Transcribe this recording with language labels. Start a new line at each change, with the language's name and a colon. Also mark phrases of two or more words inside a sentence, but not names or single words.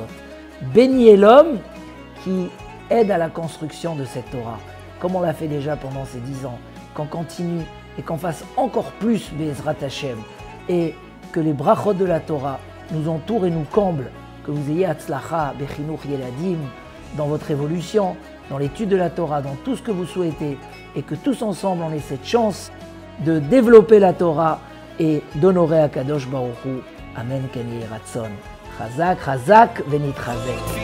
French: Béni est l'homme qui aide à la construction de cette Torah, comme on l'a fait déjà pendant ces 10 ans, qu'on continue et qu'on fasse encore plus
Hebrew: בעזרת השם,
French: et que les brachot de la Torah nous entourent et nous comblent, que vous ayez
Hebrew: הצלחה, בחינוך ילדים,
French: dans votre évolution, dans l'étude de la Torah, dans tout ce que vous souhaitez, et que tous ensemble on ait cette chance de développer la Torah et d'honorer
Hebrew: הקדוש ברוך הוא. אמן, כן יהי רצון. חזק, חזק, ונתחזק.